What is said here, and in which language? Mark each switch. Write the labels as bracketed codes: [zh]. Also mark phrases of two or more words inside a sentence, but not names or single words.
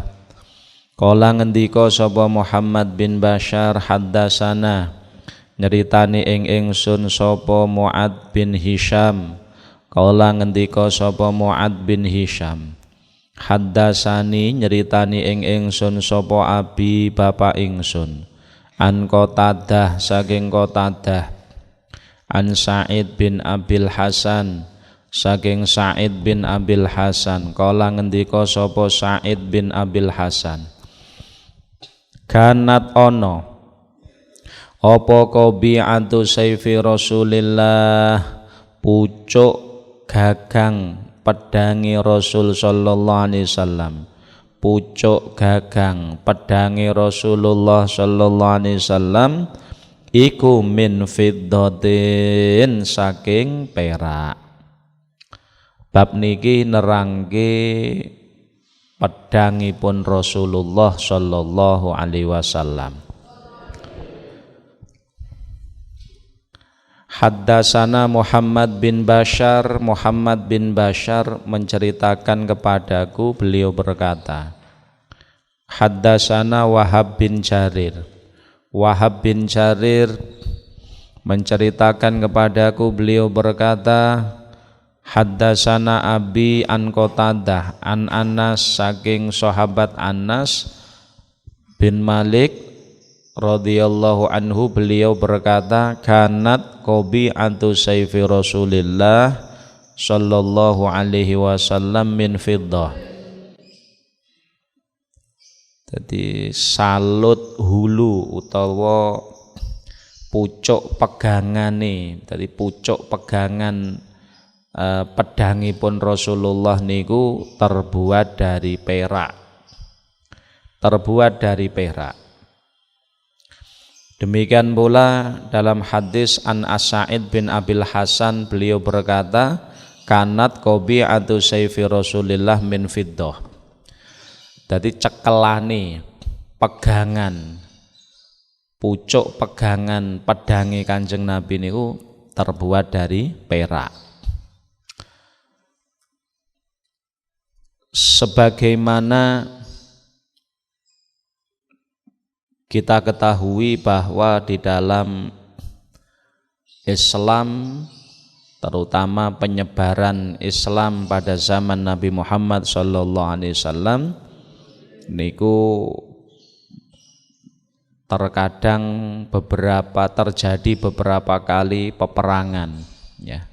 [jv] Kala ngendika sapa Muhammad bin Bashar haddasana nyeritani ing ingsun sapa Mu'ad bin Hisham. Kala ngendika sapa Mu'ad bin Hisham. Haddasani nyeritani ing ingsun sapa abi bapak ingsun. An Qatadah saking Qatadah. An Sa'id bin Abil Hasan saking Sa'id bin Abil Hasan. Kala ngendika sapa Sa'id bin Abil Hasan. [ar] Kanat [jv] ono apa [ar] قبيعة سيف رسول الله [jv] pucuk gagang pedangi Rasul [ar] صلى الله عليه وسلم. [jv] Pucuk gagang pedangi Rasulullah [ar] صلى الله عليه وسلم [jv] iku [ar] من فضة [jv] saking perak. Bab niki nerangke pedangipun Rasulullah [ar] صلى الله عليه وسلم. Haddasana Muhammad bin Bashar. [id] Muhammad bin Bashar menceritakan kepadaku, beliau berkata, [ar] Haddasana Wahab bin Jarir. [id] Wahab bin Jarir menceritakan kepadaku, beliau berkata, [ar] حدثنا أبي عن قتادة عن أنس [jv] saking sahabat [ar] Anas bin Malik رضي الله عنه, [id] beliau berkata, [ar] كانت قبيعة سيف رسول الله صلى الله عليه وسلم من فضة. [jv] Jadi salut hulu utawa pucuk pegangane. [id] Jadi pucuk pegangan [jv] pedangipun Rasulullah niku [id] terbuat dari perak. Terbuat dari perak. Demikian pula dalam hadis an As-Sa'id bin Abil Hasan, beliau berkata, [ar] كانت قبيعة سيف رسول الله من فضة. [jv] Jadi cekelane pegangan, pucuk pegangan pedangi Kanjeng Nabi niku [id] terbuat dari perak. Sebagaimana kita ketahui bahwa di dalam Islam, terutama penyebaran Islam pada zaman Nabi Muhammad SAW, niku terkadang terjadi beberapa kali peperangan, ya.